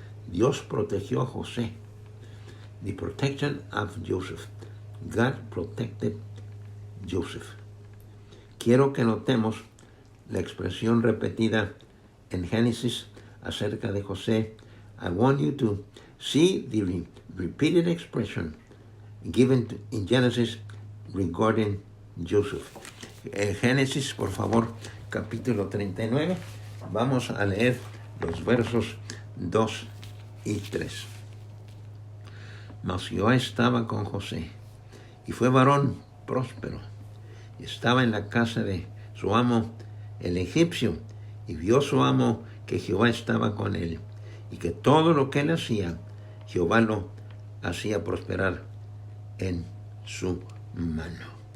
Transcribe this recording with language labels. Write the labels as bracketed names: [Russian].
[Spanish] Dios protegió a José. [English] The protection of Joseph. God protected Joseph. [Spanish] Quiero que notemos la expresión repetida en Génesis acerca de José. [English] I want you to see the repeated expression given in Genesis regarding Joseph. [Spanish] Génesis, por favor, capítulo 39. Vamos a leer los versos 2 y 3. Mas Jehová estaba con José, y fue varón próspero. Estaba en la casa de su amo, el egipcio, y vio su amo que Jehová estaba con él, y que todo lo que él hacía, Jehová lo hacía prosperar en su mano.